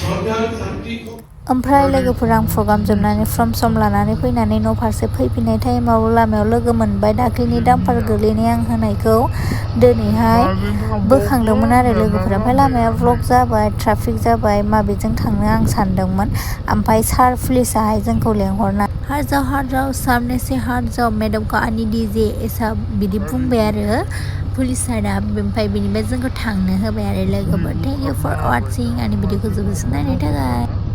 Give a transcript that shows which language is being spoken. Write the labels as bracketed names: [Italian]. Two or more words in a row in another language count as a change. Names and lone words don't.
[Bodo] ओमफ्राय लोगोफोर आं प्रग्राम जोबनानै सम लानानै फैनानै न' फारसे फैफिननाय टाइमाव लामायाव लोगो मोनबाय। दाख्लैनि दामफार गोग्लैनाय आं होनायखौ दिनैहाय बोखांदोंमोन आरो लोगोफोर। ओमफ्राय लामाया ब्लक जाबाय, ट्राफिक जाबाय, माबेजों थांनो आं सानदोंमोन। ओमफ्राय सार पुलिसाहाय जोंखौ लेंहरना [Hindi] हार जाओ सामने से हार जाओ मैडम को आनी दीजिए ऐसा [Bodo] बिदि बुंबाय आरो पुलिस सारा। ओमफ्राय बिनिफ्राय जोंखौ थांनो होबाय आरो लोगोफोर। [English] thank you for watching, [Bodo] आंनि भिडिअखौ जोबोद नायनायनि थाखाय।